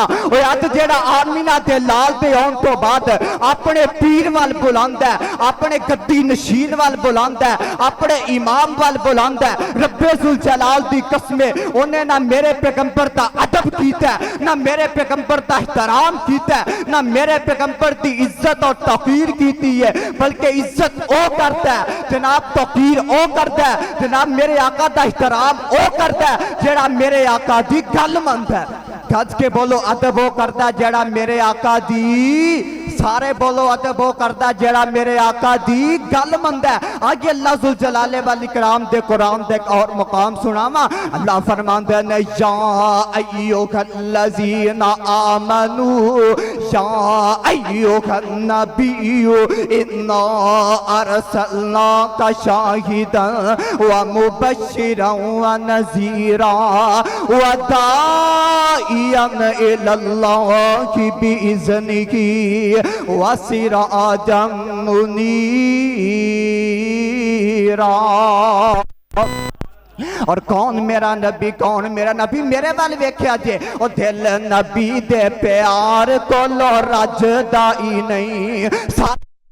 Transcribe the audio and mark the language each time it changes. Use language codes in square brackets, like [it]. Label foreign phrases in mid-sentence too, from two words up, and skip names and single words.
[pa] اوئے اج جیہڑا آمنہ دے لال دے آون توں بعد اپنے پیر ول بلاندا ہے، اپنے گدی نشین ول بلاندا ہے، اپنے امام ول بلاندا ہے، ربِ ذوالجلال دی قسمے اونہاں نہ میرے پیغمبر دا ادب کیتا ہے، نہ میرے پیغمبر دا احترام کیتا ہے، نہ میرے پیغمبر دی عزت اور توقیر کیتی ہے، بلکہ عزت او کرتا ہے جناب، توقیر او کرتا ہے جناب، میرے آقا دا احترام او کرتا ہے جیہڑا میرے آقا دی گل مندا ہے. گج کے بولو ادب وہ کرتا جیہڑا میرے آقا دی، سارے بولو ادب وہ کرتا جیہڑا میرے آقا دی گل مندا ہے. آگے اللہ ذوالجلال والاکرام دے قرآن دے ایک اور مقام سناواں. اللہ فرماندے نے [ar] يا أيها الذين آمنوا يا أيها النبي إنا أرسلناك شاهدا ومبشرا ونذيرا وداعيا إلى الله بإذنه وسراجا منيرا. [ur] اور کون میرا نبی، کون میرا نبی? [pa] میرے ول ویکھیا جے او دل نبی دے پیار کولوں رجدا ہی نہیں.